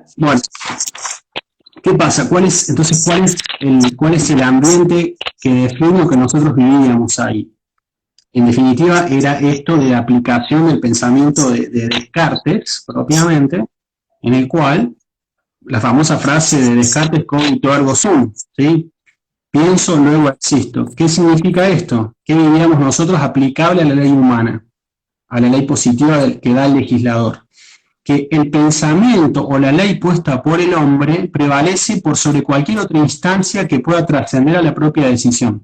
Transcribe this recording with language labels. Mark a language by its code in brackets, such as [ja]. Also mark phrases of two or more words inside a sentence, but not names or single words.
[es] Bueno, ¿qué pasa? ¿Cuál es el ambiente que define lo que nosotros vivíamos ahí? En definitiva, era esto de la aplicación del pensamiento de Descartes, propiamente, en el cual la famosa frase de Descartes, [la] cogito ergo sum, [es] ¿sí? Pienso, luego existo. ¿Qué significa esto? ¿Qué vivíamos nosotros aplicable a la ley humana, a la ley positiva que da el legislador? Que el pensamiento o la ley puesta por el hombre prevalece por sobre cualquier otra instancia que pueda trascender a la propia decisión.